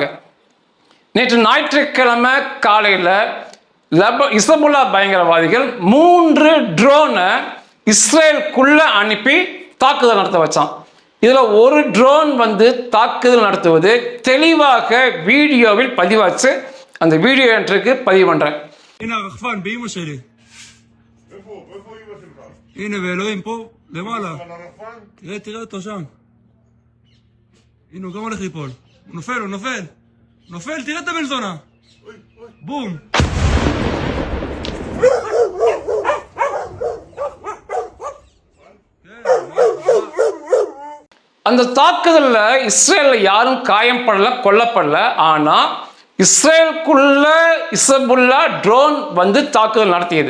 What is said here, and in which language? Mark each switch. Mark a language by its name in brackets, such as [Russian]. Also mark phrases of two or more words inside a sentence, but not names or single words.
[Tamil] நேற்று ஞாயிற்றுக்கிழமை காலையில் இசபுல்லா பயங்கரவாதிகள் 3 ட்ரோனை இஸ்ரேலுக்குள்ள அனுப்பி தாக்குதல் நடத்த வச்சான். இதுல ஒரு ட்ரோன் வந்து தாக்குதல் நடத்துவது தெளிவாக வீடியோவில் பதிவாச்சு. அந்த வீடியோ எனக்கு பதிவு பண்றேன். [Hebrew] הנה ואלוהים פה למעלה. תראה אותו שם. הנה הוא גם הולך ליפול. הוא נופל, הוא נופל. נופל, תראה את הבן זונה. בום. [Tamil] அந்த தாக்குதல்ல இஸ்ரேல்ல யாரும் காயப்படல, கொல்லப்படல. ஆனா இஸ்ரேலுக்குள்ள இசபுல்லா ட்ரோன் வந்து தாக்குதல் நடத்தியது.